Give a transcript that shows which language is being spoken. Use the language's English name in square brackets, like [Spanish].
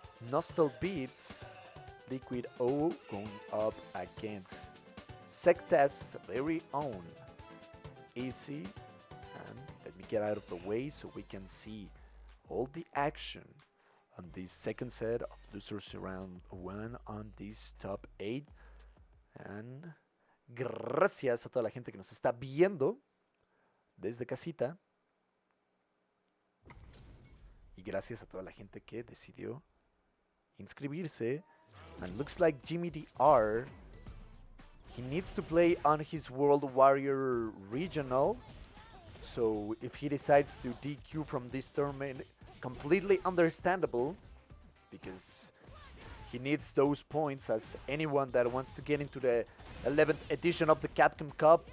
[English] Nostal Beats, Liquido going up against Sectast's very own Easy. And let me get out of the way so we can see all the action on this second set of losers round 1 on this top 8. [Spanish] And gracias a toda la gente que nos está viendo desde casita. Y gracias a toda la gente que decidió inscribirse. [English] And looks like Jimmydr, he needs to play on his World Warrior Regional. So if he decides to DQ from this tournament, completely understandable, because he needs those points as anyone that wants to get into the 11th edition of the Capcom Cup.